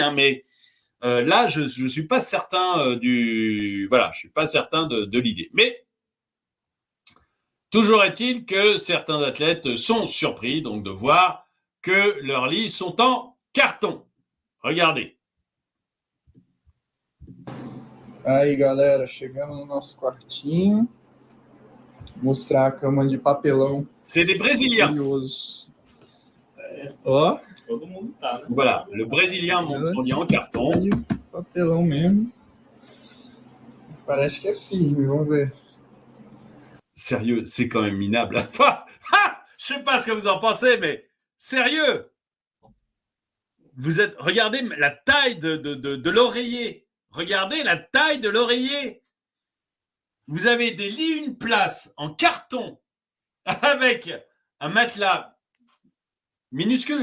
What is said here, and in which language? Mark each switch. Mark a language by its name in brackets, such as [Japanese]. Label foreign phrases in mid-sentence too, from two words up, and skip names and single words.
[French] Hein, mais là, je suis pas certain je suis pas certain de l'idée. Mais toujours est-il que certains athlètes sont surpris donc de voir que leurs lits sont en carton. Regardez. [Portuguese] Aí, galera, chegamos no nosso quartinho. Mostrar a cama de papelão. [French] C'est des Brésiliens. [Portuguese] Curioso. Ó. Todo mundo tá, né? [French] Voilà, le Brésilien monte son lit en carton. [Portuguese] Papelão mesmo. Parece que é firme, vamos ver. [French] Sérieux, c'est quand même minable. Je sais pas ce que vous en pensez, mais sérieux. Regardez la taille de l'oreiller. Regardez la taille de l'oreiller. Vous avez des lits une place en carton avec un matelas minuscule.